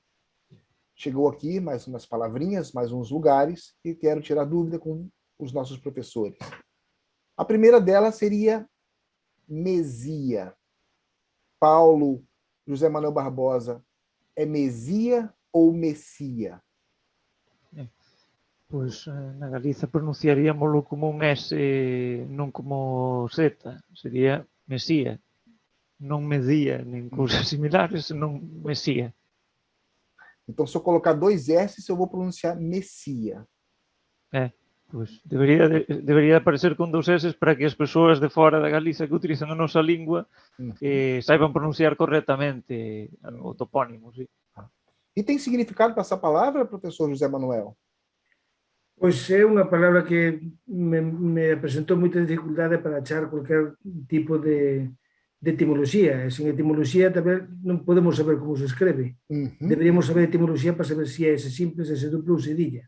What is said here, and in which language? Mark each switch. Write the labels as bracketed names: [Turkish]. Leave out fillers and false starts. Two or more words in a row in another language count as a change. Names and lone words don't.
[Portuguese] Chegou aqui mais umas palavrinhas, mais uns lugares e quero tirar dúvida com os nossos professores. A primeira delas seria Mesia. Paulo José Manuel Barbosa, é Mesia ou Messia? [Galician] Pois na Galiza pronunciaríamoslo como un S, non como Z. Sería Mesía. Non Medía, nin cousas similares, non Mesía. [Portuguese] Então, se eu colocar dois S, eu vou pronunciar Messia. [Galician] Pois debería aparecer con dous S para que as persoas de fora da Galiza que utilizan a nosa lingua saiban pronunciar correctamente o topónimo. Sí. [Portuguese] E tem significado para essa palavra, professor José Manuel? [Galician] Pois é unha palabra que me apresentou moita dificultade para achar cualquier tipo de etimoloxía. E sin etimoloxía tamén non podemos saber como se escreve. Deberíamos saber etimoloxía para saber se é ese simple, se é duplo ou cedilla.